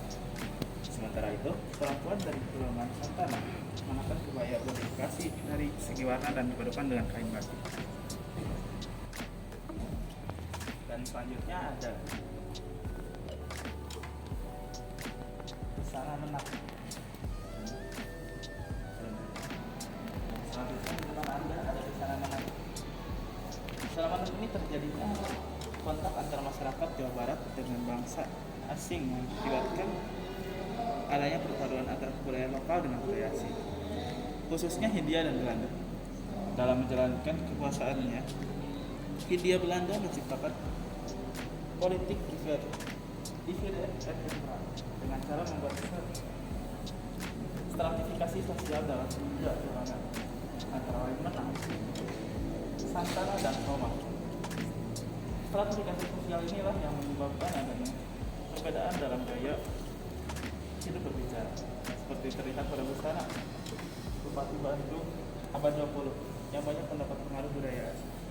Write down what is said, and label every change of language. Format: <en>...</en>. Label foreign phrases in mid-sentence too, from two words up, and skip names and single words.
<id>Sementara itu, perempuan dari golongan santana mengenakan kebaya berdikasi dari segi warna dan dipadukan dengan kain batik. Dan selanjutnya ada busana menak. Selanjutnya di depan Anda ada busana menak. Busana menak ini terjadinya kontak antara masyarakat Jawa Barat dengan bangsa asing yang mengakibatkan adanya perpaduan antara kebudayaan lokal dengan budaya asing, khususnya Hindia dan Belanda. Dalam menjalankan kekuasaannya, Hindia Belanda menciptakan politik</id> <en>divide and conquer</en> <id>dengan cara membuat stratifikasi sosial dalam tiga golongan antara lain menang, santana, dan Roma. Stratifikasi sosial inilah yang menyebabkan adanya perbedaan dalam gaya hidup berbicara, seperti terlihat pada busana Bupati Bandung abad 20 yang banyak mendapat pengaruh budaya asing.</id>